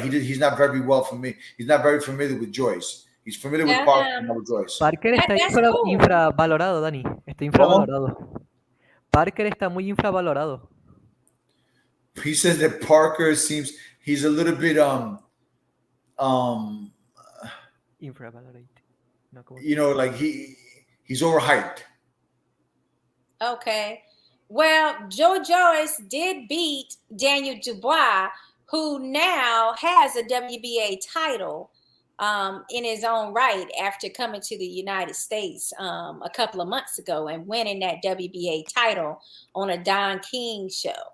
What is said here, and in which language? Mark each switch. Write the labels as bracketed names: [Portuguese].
[English] He's not very he's not very familiar with Joyce. He's familiar with Parker and not with Joyce. [Spanish] Parker está [English] That's cool. [Spanish] infravalorado, Dani. Está infravalorado. Parker está muy infravalorado. [English] He says that Parker he's a little bit Infravalorated. No, like he's overhyped. Okay. Well, Joyce did beat Daniel Dubois, who now has a WBA title in his own right after coming to the United States a couple of months ago and winning that WBA title on a Don King show.